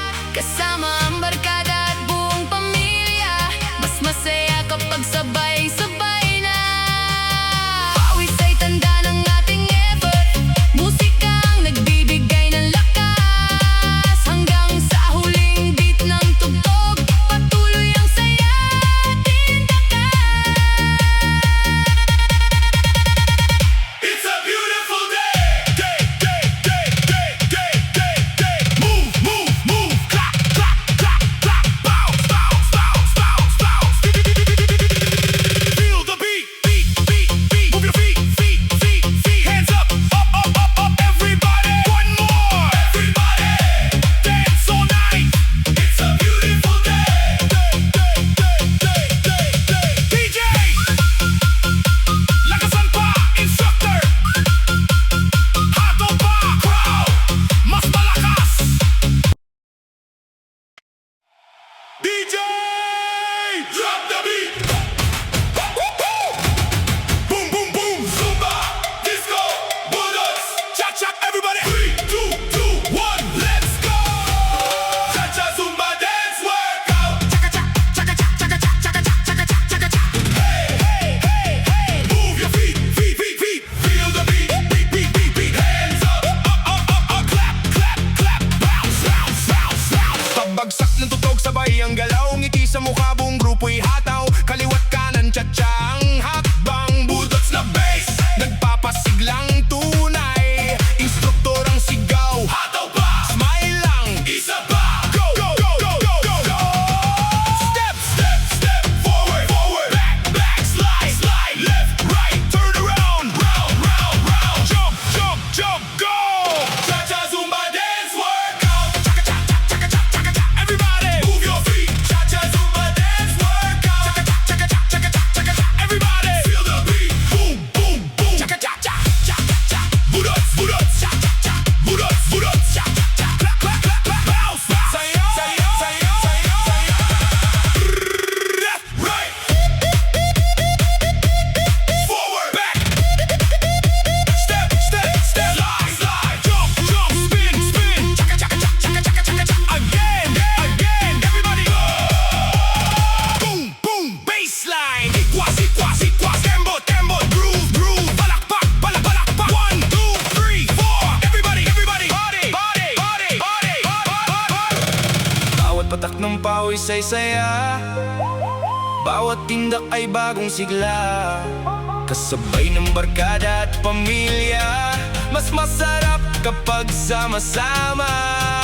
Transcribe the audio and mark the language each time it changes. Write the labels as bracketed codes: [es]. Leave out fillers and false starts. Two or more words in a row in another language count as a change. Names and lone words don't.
[tl] Kasama ang barkada at buong pamilya, mas masaya kapag sabay-sabay na. Pawis ay tanda ng ating effort, musika ang nagbibigay ng lakas. Hanggang sa huling beat ng tugtog, patuloy ang saya ating takas. [en] It's a beautiful day. Move, move, move. Clap, clap, clap, clap. Bounce, bounce, bounce, bounce, bounce. Feel the beat, beat, beat, beat. Move your feet, feet, feet, feet. Hands up, up, up, up, up. Everybody, one more. Everybody, dance all night. It's a beautiful day. [tl] DJ, Lakasan pa, instructor. Hato pa, crowd. Mas malakas. [en] DJ, drop the beat. Boom, boom, boom. Zumba, disco, budots, cha-cha. Everybody, 3, 2, 2, 1, let's go. Cha-cha, Zumba dance workout. Chaka-cha, chaka-cha, chaka-cha, chaka-cha, chaka-cha, chaka-cha. Hey, hey, hey, hey. Move your feet, feet, feet, feet. Feel the beat, beat, beat, beat, beat. Hands up, up, up, up, up. Clap, clap, clap. Bounce, bounce, bounce, bounce. [tl] Pagbagsak ng tutok sabay ang galaw, ngiti sa mukha buong grupo'y hataw. Kaliwat kanan cha-cha ang hakbang, budots na bass, nagpapasiglang tunay. Instruktor ang sigaw, Hato pa, smile lang. isa pa. [en] Go, go, go, go, go, go. Step, step, step, forward, forward, back, back, slide, slide, left, right, turn around, round, round, round. Jump, jump, jump, go. Cha-cha, Zumba dance workout. Chaka-cha, chaka-cha, chaka-cha. Everybody, move your feet. Cha-cha, Zumba dance workout. Chaka-cha, chaka-cha, chaka-cha, chaka-cha. Everybody, feel the beat. Boom, boom, boom. Chaka-cha, cha, cha-cha-cha. Budots, budots, cha-cha-cha. Budots, budots, cha-cha-cha. Clap, clap, clap, clap. Bounce, bounce. [tl] Sayaw, sayaw, sayaw, sayaw. [en] Left, right. Forward, back. Step, step, step. Slide, slide. Jump, jump. Spin, spin. Chaka-cha-cha, chaka-cha, chaka-cha. Again, again. Everybody go. Boom, boom, baseline. [tl] Ikwas, ikwas, ikwas. Tempo, tempo. [en] Groove, groove. [tl] Palakpak, palakpak. 1, 2, 3, 4. [en] Everybody, everybody. Body, body, body, body, body. [tl] Bawat patak ng pawis ay saya, bawat tindak ay bagong sigla. Kasabay ng barkada at pamilya, mas masarap kapag sama-sama.